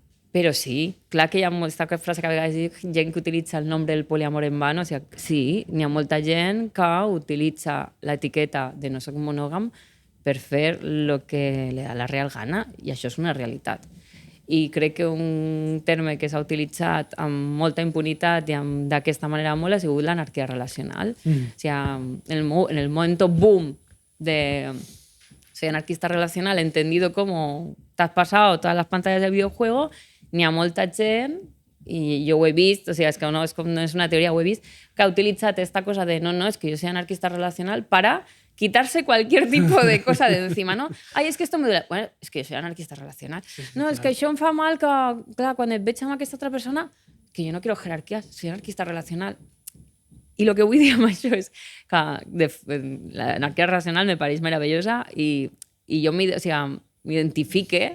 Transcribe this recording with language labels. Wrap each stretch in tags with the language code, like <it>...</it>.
<ca>Però sí, clar que hi ha molta frase que a vegades dic, gent que utilitza el nom del poliamor</ca> <es>en vano,</es> <ca>o sigui, sí, n'hi ha molta gent que utilitza l'etiqueta de no soc monògam per fer el que li</ca> <es>da la real gana,</es> <ca>i això és una realitat. I crec que un terme que s'ha utilitzat amb molta impunitat i d'aquesta manera molt ha sigut l'anarquia relacional. O sigui, en el moment boom de ser anarquista relacional,</ca> <es>entendido como te has pasado todas las pantallas del videojuego,</es> <ca>n'hi ha molta gent, i jo ho he vist, o sigui, és que no és una teoria, ho he vist, que ha utilitzat esta cosa de no,</ca> <es>es que yo soy anarquista relacional para quitarse cualquier tipo de cosa de encima, ¿no? Ai, és que esto me duele.</es> <ca>Bueno, és que jo soy anarquista relacional. No, és que això em fa mal que, clar, quan et veig amb aquesta altra persona, que jo</ca> <es>no quiero jerarquías, soy anarquista relacional.</es> <ca>I el que vull dir amb això és que l'anarquia relacional me pareix meravellosa i jo m'identifique.</ca>